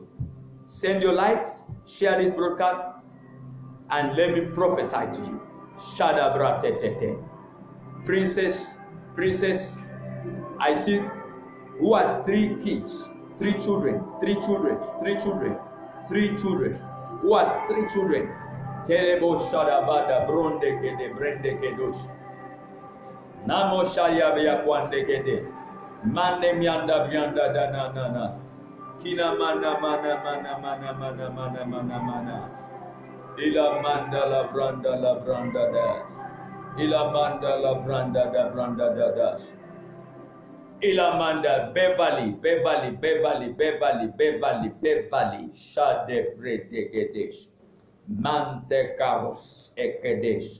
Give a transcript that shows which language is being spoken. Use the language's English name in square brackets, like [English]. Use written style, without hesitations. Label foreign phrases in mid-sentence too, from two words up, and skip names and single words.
[English] Send your likes, share this broadcast, and let me prophesy to you. Shadabratetete. Princess, I see who has 3 kids, 3 children, 3 children, 3 children, 3 children. Who has 3 children? Kelebo Shadabada Bronde Kede Brende Kedosh. Namo Shaya Bia Kwande Kede. Mane Mianda Bianda Dana Nana. Kina Mana Mana Mana Mana Mana Mana Mana Mana. Ila Manda La Branda La Branda Das. Ilamanda la branda da branda da das. Ilamanda Beverly, Beverly, Beverly, Beverly, Beverly, Beverly, Shade Bredegedesh, Mante Karos Ekedesh.